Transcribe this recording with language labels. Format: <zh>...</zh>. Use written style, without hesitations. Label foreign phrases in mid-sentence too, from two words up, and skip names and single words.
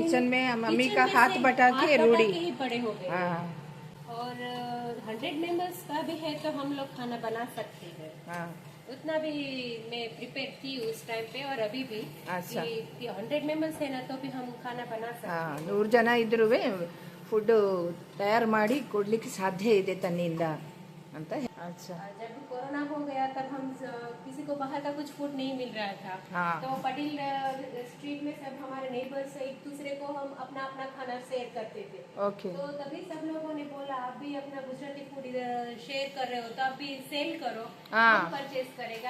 <hi>किचन में मम्मी का हाथ बटा के रूढ़ी ही बड़े हो गए. हाँ. और 100 मेंबर्स का भी है तो हम लोग खाना बना सकते हैं. हाँ. उतना भी मैं प्रिपेयर थी उस टाइम पे, और अभी भी. अच्छा. कि 100 मेंबर्स है ना, तो भी हम खाना बना सकते हैं.</hi> <kn>100 ಜನ ಇದ್ರೂ ಫುಡ್ ತಯಾರು ಮಾಡಿ ಕೊಡ್ಲಿಕ್ಕೆ ಸಾಧ್ಯ ಇದೆ ತನ್ನಿಂದ ಅಂತ.</kn> <hi>अच्छा. जब कोरोना हो गया तब हम किसी को बाहर का कुछ फूड नहीं मिल रहा था. हाँ. तो पटेल स्ट्रीट में सब हमारे नेबर्स एक दूसरे को हम अपना अपना खाना शेयर करते थे. ओके. तो तभी सब लोगों ने बोला आप भी अपना गुजराती फूड शेयर कर रहे हो तो आप भी सेल करो, हम परचेज करेगा.</hi>